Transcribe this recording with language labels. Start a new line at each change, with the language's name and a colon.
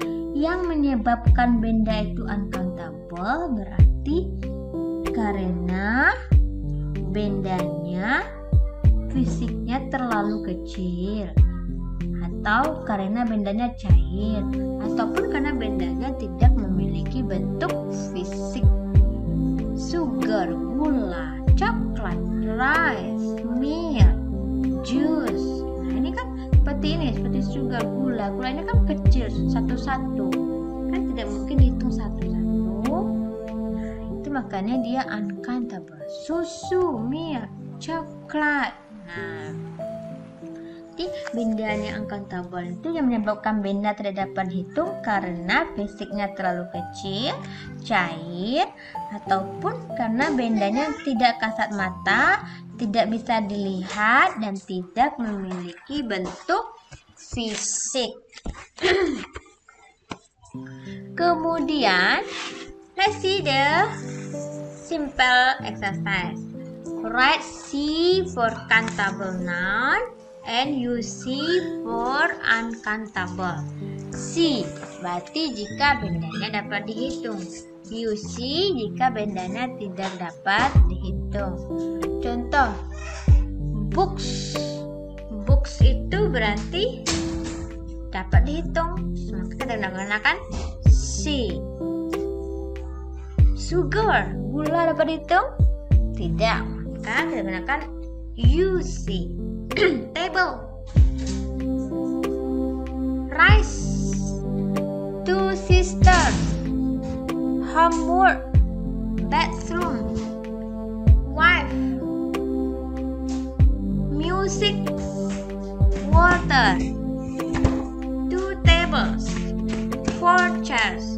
Indonesian: Yang menyebabkan benda itu uncountable berarti karena bendanya fisiknya terlalu kecil, atau karena bendanya cair, ataupun karena bendanya tidak memiliki bentuk fisik.
English: Sugar, gula, coklat, rice, milk, juice.
Indonesian: Nah, ini kan seperti sugar, gula ini kan kecil, satu-satu, kan tidak mungkin dihitung satu-satu. Nah, itu makanya dia uncountable. Susu, milk, coklat. Nah, bendanya uncountable itu yang menyebabkan benda tidak dapat dihitung karena fisiknya terlalu kecil, cair, ataupun karena bendanya tidak kasat mata, tidak bisa dilihat, dan tidak memiliki bentuk fisik.
English: Kemudian, let's see the simple exercise. Write C for countable noun and UC for uncountable.
Indonesian: C berarti jika bendanya dapat dihitung. UC jika bendanya tidak dapat dihitung. Contoh, books. Books itu berarti dapat dihitung, maka kita gunakan C. Sugar, gula dapat dihitung? Tidak, maka kita gunakan UC.
English: Table, rice, 2 sisters, homework, bathroom, wife, music, water, 2 tables, 4 chairs.